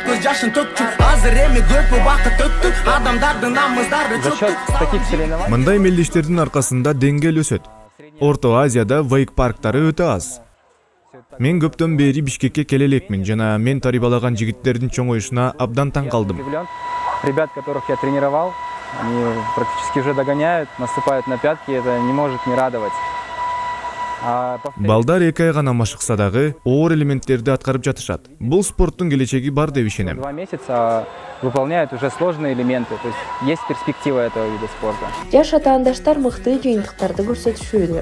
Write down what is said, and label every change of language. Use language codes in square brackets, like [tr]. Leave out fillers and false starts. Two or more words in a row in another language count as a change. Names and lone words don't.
[ky] Мындай мелдештердин аркасында деңгээл өсөт. Орто Азияда вейк парктары өтө аз. Мен көптөн бери Бишкекке келе элекмин жана мен тарибалаган жигиттердин чоңоюшуна абдан таң калдым. [ru] Ребят, которых я тренировал, они практически уже догоняют, наступают на пятки, это не может не радовать. [ky] Балдар 2 ай гана машыкса дагы оор элементтерди аткарып жатышат. Бул спорттун келечеги бар деп ишенем. [ru] 2 месяца выполняют уже сложные элементы, то есть перспектива этого вида спорта. [ky] Жаш атаандаштар мыкты жыйынтыктарды көрсөтүшүүдө.